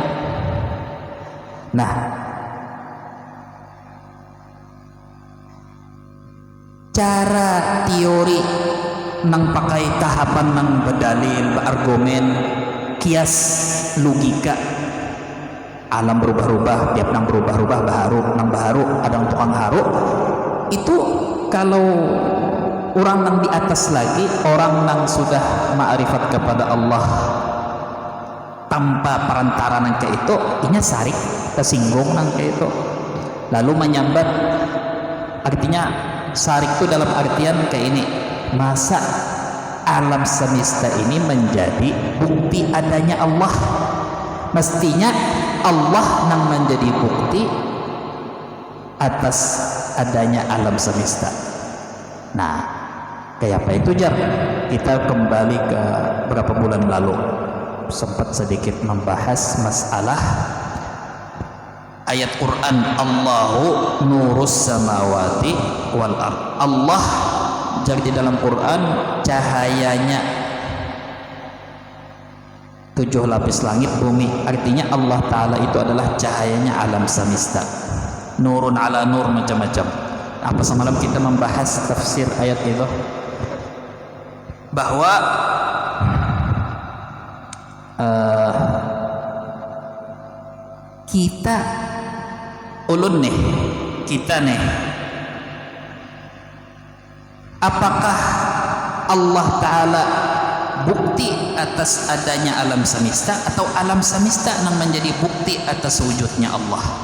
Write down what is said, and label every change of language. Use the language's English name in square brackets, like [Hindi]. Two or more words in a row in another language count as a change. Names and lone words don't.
[Indonesian] Nah, cara teori nang pakai tahapan nang berdalil, berargumen, kias, logika, alam berubah-ubah, tiap nang berubah-ubah, baharu, ada tukang haru. Itu kalau orang nang di atas lagi, orang nang sudah ma'rifat kepada Allah tanpa perantara nang kayak itu, inya sarik, tersinggung nang kayak itu, lalu menyambat. Artinya sarik itu dalam artian kayak ini, masa alam semesta ini menjadi bukti adanya Allah? Mestinya Allah nang menjadi bukti atas adanya alam semesta. Nah, kayak apa itu jar? Kita kembali ke berapa bulan lalu sempat sedikit membahas masalah ayat Quran, [Arabic] Allahu nurus samawati wal ard. [Indonesian] Allah jadi di dalam Quran cahayanya 7 lapis langit bumi. Artinya Allah Ta'ala itu adalah cahayanya alam semesta. [Arabic] Nurun ala nur, [Indonesian] macam-macam. Apa semalam kita membahas tafsir ayat itu, bahwa kita ulun nih, kita nih, apakah Allah Ta'ala bukti atas adanya alam semesta, atau alam semesta yang menjadi bukti atas wujudnya Allah?